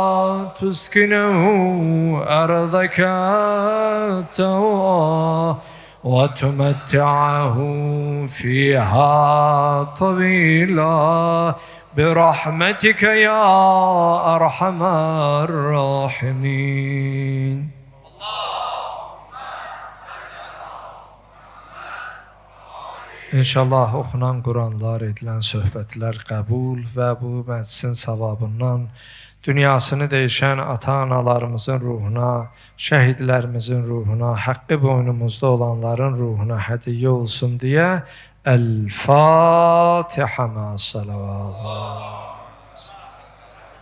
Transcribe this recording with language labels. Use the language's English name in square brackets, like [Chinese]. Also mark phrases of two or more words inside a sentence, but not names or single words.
[Arabic] تسكنه أرضك طوعا وتمتعه فيها طويلا برحمتك يا أرحم الراحمين. [Azerbaijani] İnşallah oxunan Quranlar, edilən söhbətlər qəbul və bu məclisin savabından dünyasını dəyişən ata-analarımızın ruhuna, şəhidlərimizin ruhuna, haqqı boynumuzda olanların ruhuna hədiyyə olsun deyə [Arabic] الفاتحة مع الصلوات.